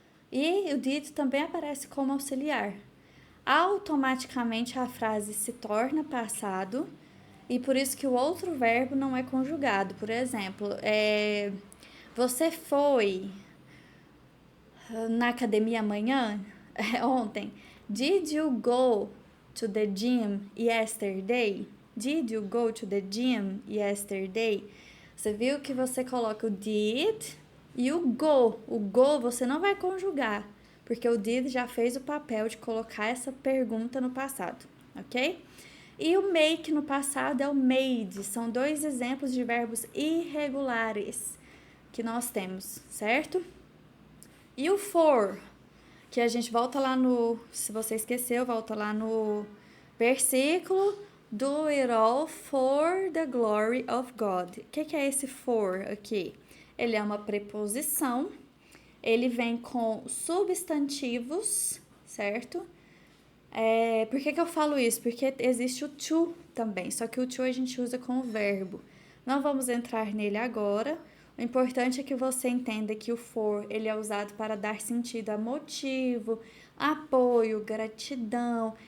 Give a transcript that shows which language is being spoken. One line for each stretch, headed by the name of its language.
Portuguese: E o did também aparece como auxiliar. Automaticamente a frase se torna passado e por isso que o outro verbo não é conjugado. Por exemplo, você foi na academia amanhã? Ontem.
English: Did you go to the gym yesterday? Did you go to the gym yesterday?
Portuguese: Você viu que você coloca o did e o go. O go você não vai conjugar, porque o did já fez o papel de colocar essa pergunta no passado, ok? E o make no passado é o made. São dois exemplos de verbos irregulares que nós temos, certo? E o for, que a gente volta lá no... Se você esqueceu, volta lá no versículo.
English: Do it all for the glory of God.
Portuguese: O que é esse for aqui? Ele é uma preposição. Ele vem com substantivos, certo? Por que eu falo isso? Porque existe o to também, só que o to a gente usa com o verbo. Não vamos entrar nele agora. O importante é que você entenda que o for, ele é usado para dar sentido a motivo, apoio, gratidão.